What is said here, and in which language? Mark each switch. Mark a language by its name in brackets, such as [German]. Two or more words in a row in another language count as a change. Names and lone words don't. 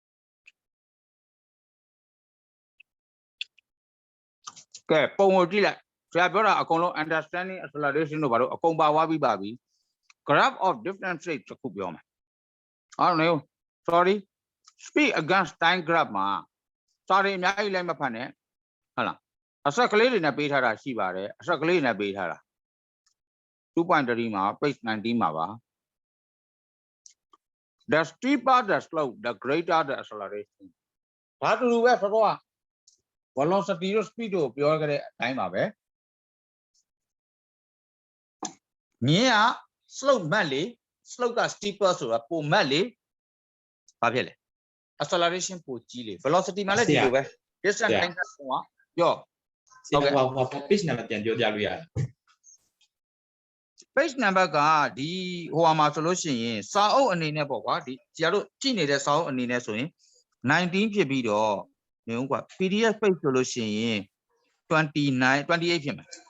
[Burmese] ကဲပုံကိုကြည့်လိုက်ဆရာပြောတာအကုန်လုံး [English] understanding acceleration [Burmese] တို့ဘာလို့အကုန်ပါသွားပြီးပါပြီ [English] graph of different shapes [Burmese] တစ်ခုပြောမယ် [English] I don't know sorry speed against time graph [Burmese] မှာ sorry အများကြီးလိုက်မဖတ်နဲ့ဟုတ်လားအဆက်ကလေးတွေနဲ့ပေးထားတာရှိပါတယ်အဆက်ကလေးတွေနဲ့ပေးထားတာ 2.3 မှာ page 19 မှာပါ [English] the steeper the slope the greater the acceleration [Burmese] ဘာတူတူပဲဆိုတော့ velocity တို့ speed တို့ပြောခဲ့တဲ့အတိုင်းပါပဲမြင်းက slope မတ်လေ slope က steeper ဆိုတာပိုမတ်လေဘာဖြစ်လဲ acceleration ပိုကြီးလေ velocity မှာလည်းဒီလိုပဲ distance time ကပြော ဟုတ်ကဲ့ဟော [English] page number [Burmese] ပြန်ပြောပြလို့ရတယ် [English] page number [Burmese] ကဒီဟိုမှာဆိုလို့ရှိရင်စာအုပ်အနေနဲ့ပေါ့ကွာဒီကျတို့ကြည့်နေတဲ့စာအုပ်အနေနဲ့ဆိုရင်19ဖြစ်ပြီးတော့နေဦးကွာ [English] PDF page [Burmese] ဆိုလို့ရှိရင်29 28ဖြစ်မယ်